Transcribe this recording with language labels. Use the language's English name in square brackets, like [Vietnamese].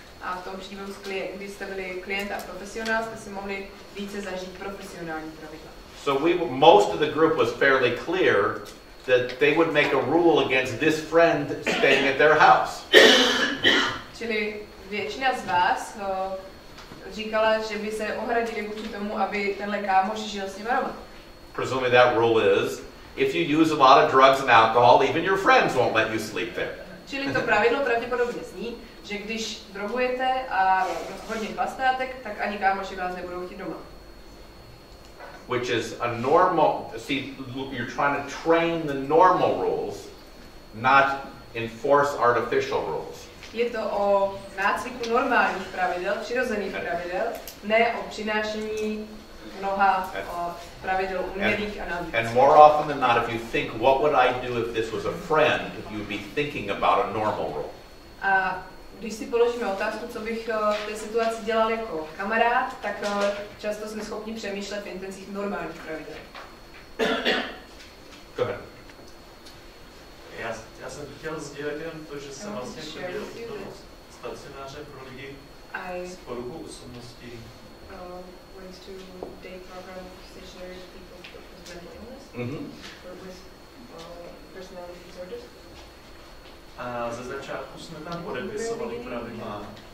[Czech] A v tom příběhu, kdy jste byli klient a profesionál, jste si mohli více zažít profesionální pravidla. [English] So most of the group was fairly clear that they would make a rule against this friend staying at their house. [Czech] Čili většina z vás říkala, že by se ohradili vůči tomu, aby tenhle kámoš žil s nimi doma. [English] Presumably that rule is, if you use a lot of drugs and alcohol, even your friends won't let you sleep there. [Czech] Čili to pravidlo pravděpodobně zní, že když drogujete a hodně chlastáte, tak ani kámoši vás nebudou chtít doma. [English] Which is a normal, see, you're trying to train the normal rules, not enforce artificial rules. [Czech] Je to o nácviku normálních pravidel, přirozených pravidel, ne o přinášení mnoha pravidel umělých a návyků. [English] And more often than not, if you think, what would I do if this was a friend, you'd be thinking about a normal rule. [Czech] A když si položíme otázku, co bych v té situaci dělal jako kamarád, tak často jsme schopni přemýšlet v intencích normálních pravidel. [English] Go ahead. [Czech] Já jsem chtěl sdělit jen to, že jsem vlastně chodil do stacionáře pro lidi s poruchou osobnosti. [English] Went to day program stationary people with mental illness or with personality disorders. [Czech] A ze začátku jsme tam podepisovali pravidla.